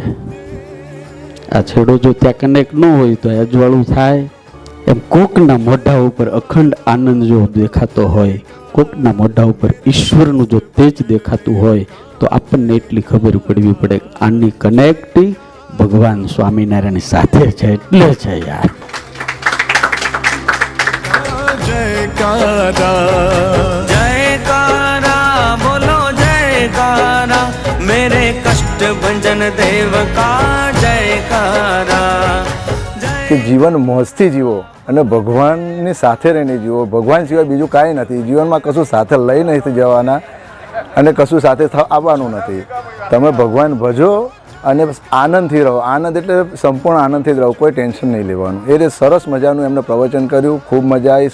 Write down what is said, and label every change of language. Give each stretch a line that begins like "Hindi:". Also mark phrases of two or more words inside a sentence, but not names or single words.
Gujarati: આ છેડો જો ત્યાં કનેક્ટ ન હોય તો અજવાળું થાય. એમ કોકના મોઢા ઉપર અખંડ આનંદ જો દેખાતો હોય, કોકના મોઢા ઉપર ઈશ્વરનું જો તેજ દેખાતું હોય તો આપણને એટલી ખબર પડવી પડે કે આની કનેક્ટિંગ ભગવાન સ્વામિનારાયણ સાથે છે, એટલે છે યાર.
Hindi: जयकारा बोलो जयकारा, मेरे कष्ट भंजन देव का जयकारा.
Gujarati: કે જીવન મોજથી જીવો અને ભગવાનની સાથે રહીને જીવો. ભગવાન સિવાય બીજું કાંઈ નથી જીવનમાં. કશું સાથે લઈ નથી જવાના અને કશું સાથે આવવાનું નથી. તમે ભગવાન ભજો અને આનંદથી રહો. આનંદ એટલે સંપૂર્ણ આનંદથી જ રહો, કોઈ ટેન્શન નહીં લેવાનું. એ રીતે સરસ મજાનું એમને પ્રવચન કર્યું, ખૂબ મજા આવી.